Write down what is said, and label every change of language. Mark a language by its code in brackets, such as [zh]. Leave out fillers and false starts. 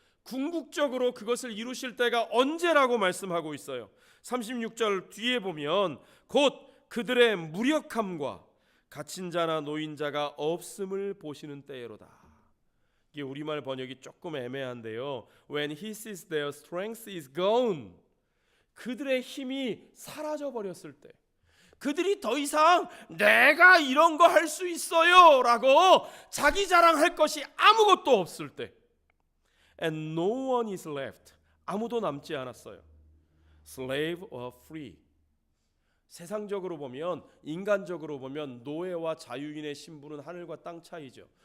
[ko] 궁극적으로 그것을 이루실 때가 언제라고 말씀하고 있어요. 36절 뒤에 보면 곧 그들의 무력함과 갇힌 자나 노인자가 없음을 보시는 때로다. 이게 우리말 번역이 조금 애매한데요. [en] When he sees their strength is gone. [ko] 그들의 힘이 사라져 버렸을 때, 그들이 더 이상 내가 이런 거 할 수 있어요 라고 자기 자랑할 것이 아무것도 없을 때, [en] and no one is left, [ko] 아무도 남지 않았어요. [en] slave or free, [ko] 세상적으로 보면, 인간적으로 보면 노예와 자유인의 신분은 하늘과 땅 차이죠.